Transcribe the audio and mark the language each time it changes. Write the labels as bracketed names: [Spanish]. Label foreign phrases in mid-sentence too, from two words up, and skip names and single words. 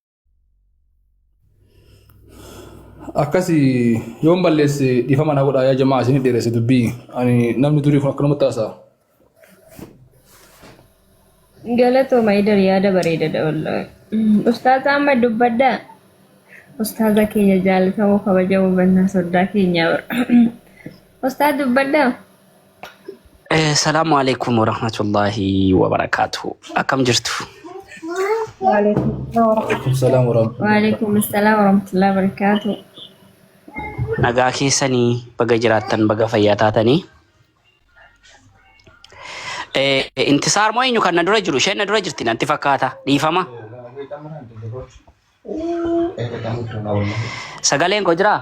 [Oromo] akkasii yoon balleesse dhiifama naa godhaa yaa jamaa isinii dheeresse dubbii ani namni durii kun akkanumatti haasa'a. Galatooma idar yaada bareedaadha wallahi. Ustaaz Ahmad dubbadda. Ustaaza keenya jaalatamoo kabajamoo bannaa soddaa keenya bara. Ustaaz dubbadda. [Arabic] السلام عليكم ورحمة الله وبركاته. [Oromo] Akkam jirtu? [Arabic] وعليكم السلام ورحمة الله. وعليكم السلام ورحمة الله وبركاته. [Oromo] Nagaa keessanii baga jiraattan baga fayyaa taatanii. Intisaar moo eenyu kan na dura jiru? Isheen na dura jirti natti fakkaata. Dhiifama. Sagaleen koo jiraa?